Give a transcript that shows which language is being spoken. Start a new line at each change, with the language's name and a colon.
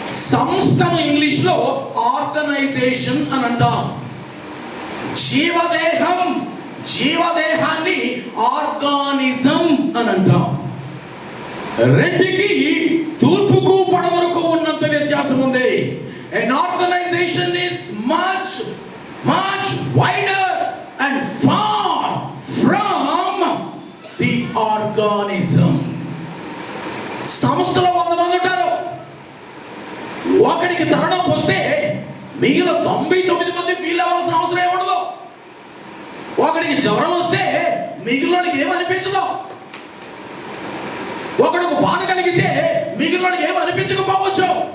Telugu: సంస్థను ఇంగ్లీష్ లో ఆర్గనైజేషన్ అని అంటాం. జీవదేహం, జీవదేహాన్ని ఆర్గానిజం అని అంటాం. రెంటికి తూర్పుకు పడమరకు ఉన్నంత వ్యత్యాసం ఉంది.
English: An organization is much wider and far from the organism.
Telugu: సంస్థలో 100 మంది ఉంటారు. ఒకడికి తరుణం వస్తే మిగిలిన 99 మంది ఫీల్ అవ్వాల్సిన అవసరం ఏముండదు. ఒకడికి జ్వరం వస్తే మిగిలినోడికి ఏమనిపించదు. ఒకడికి బాధ కలిగితే మిగిలినోడికి ఏమి అనిపించకపోవచ్చు.